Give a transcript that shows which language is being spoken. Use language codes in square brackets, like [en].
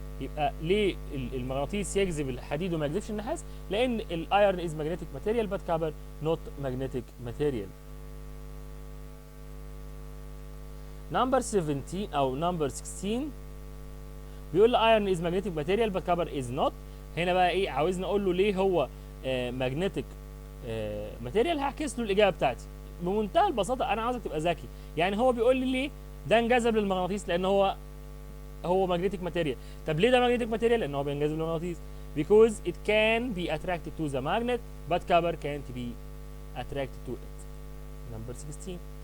[ar] يبقى ليه المغناطيس يجذب الحديد وما يجذبش النحاس؟ لان الايرن is magnetic material but كبر [en] not magnetic material. number 17 [ar] او [en] number 16 [ar] بيقول لي [en] iron is magnetic material but copper is not. [ar] هنا بقى ايه عاوزني اقول له ليه هو magnetic material؟ هعكس له الاجابه بتاعتي بمنتهى البساطه. انا عاوزك تبقى ذكي. يعني هو بيقول لي ليه ده انجذب للمغناطيس؟ لان هو magnetic material. طب ليه ده magnetic material؟ لان هو بينجذب للمغناطيس. [en] because it can be attracted to the magnet but copper can't be attracted to it. number 16.